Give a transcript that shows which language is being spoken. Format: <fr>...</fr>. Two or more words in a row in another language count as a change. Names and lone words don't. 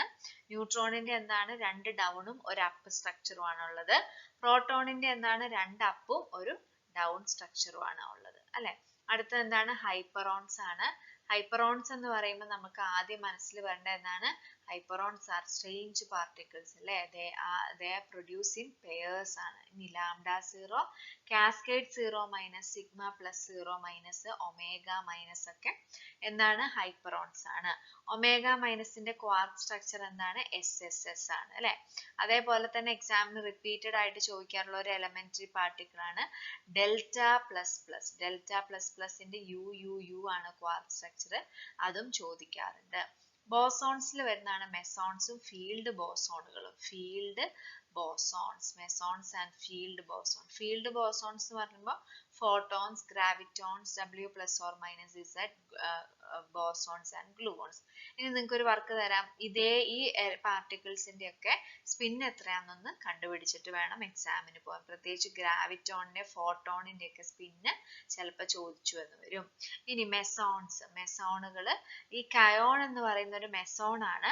<ml>ന്യൂട്രോണിന്റെ എന്താണ്, 2 ഡൗണും ഒരു അപ്പ് സ്ട്രക്ചറും ആണ് ഉള്ളത്. പ്രോട്ടോണിന്റെ എന്താണ്, 2 അപ്പും ഒരു ഡൗൺ സ്ട്രക്ചറും ആണ് ഉള്ളത് അല്ലെ. അടുത്തത് എന്താണ്, ഹൈപ്പറോൺസ് ആണ്. ഹൈപ്പറോൺസ് എന്ന് പറയുമ്പോൾ നമുക്ക് ആദ്യം മനസ്സിൽ വരേണ്ട എന്താണ്,</ml> <en>hyperons are strange particles</en> <ml>അല്ലെ.</ml> <en>they are produced in pairs ആണ്.</en> <ml>ഇനി ലാംഡ 0, കാസ്കേഡ് 0 മൈനസ്, സിഗ്മ പ്ലസ് 0 മൈനസ്, ഒമേഗ മൈനസ് ഒക്കെ എന്താണ്, ഹൈപ്പറോൺസ് ആണ്. ഒമേഗ മൈനസിന്റെ</ml> <en>quark structure</en> <ml>എന്താണ്, SSS ആണ് അല്ലെ. അതേപോലെ തന്നെ എക്സാമിന് റിപ്പീറ്റഡ് ആയിട്ട് ചോദിക്കാറുള്ള ഒരു</ml> <en>elementary particle</en> <ml>ആണ് ഡെൽറ്റ പ്ലസ് പ്ലസ്. ഡെൽറ്റ പ്ലസ് പ്ലസിന്റെ UUU ആണ്</ml> <en>quark structure,</en> <ml>അതും ചോദിക്കാറുണ്ട്. ബോസോൺസിൽ വരുന്നതാണ് മെസോൺസും ഫീൽഡ് ബോസോണുകളും.</ml> <en>mesons and field bosons</en> <ml>എന്ന് പറയുമ്പോൾ</ml> <en>photons, gravitons, W plus or minus Z, bosons and gluons. ഇനി നിങ്ങൾക്ക് ഒരു വർക്ക് തരാം, ഇതേ ഈ പാർട്ടിക്കിൾസിന്റെ ഒക്കെ സ്പിൻ എത്രയാണെന്നൊന്ന് കണ്ടുപിടിച്ചിട്ട് വേണം എക്സാമിന് പോകാൻ. പ്രത്യേകിച്ച് ഗ്രാവിറ്റോണിന്റെ ഫോട്ടോണിന്റെ ഒക്കെ സ്പിന്ന് ചിലപ്പോൾ ചോദിച്ചു എന്ന് വരും. ഇനി മെസോണുകൾ, ഈ കയോൺ എന്ന് പറയുന്ന ഒരു മെസോൺ ആണ്.</en>